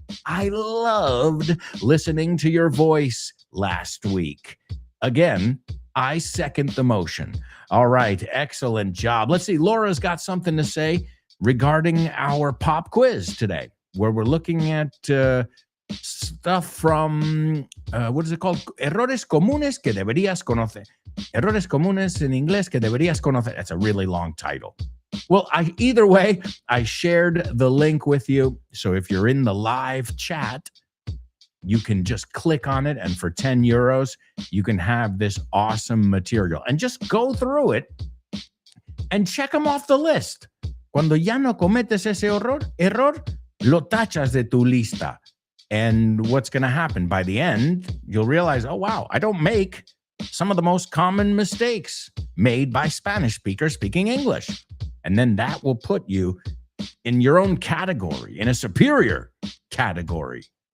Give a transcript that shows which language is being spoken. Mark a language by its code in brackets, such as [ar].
[en] I loved listening to your voice last week. Again, I second the motion. All right, excellent job. Let's see, Laura's got something to say regarding our pop quiz today, where we're looking at stuff from, what is it called? [es] Errores comunes que deberías conocer. Errores comunes en inglés que deberías conocer. [en] That's a really long title. Well, either way, I shared the link with you. So if you're in the live chat, you can just click on it. And for 10 euros, you can have this awesome material. And just go through it and check them off the list. [es] Cuando ya no cometes ese error, lo tachas de tu lista. [en] And what's going to happen? By the end, you'll realize, oh, wow, I don't make some of the most common mistakes made by Spanish speakers speaking English. And then that will put you in your own category, in a superior category.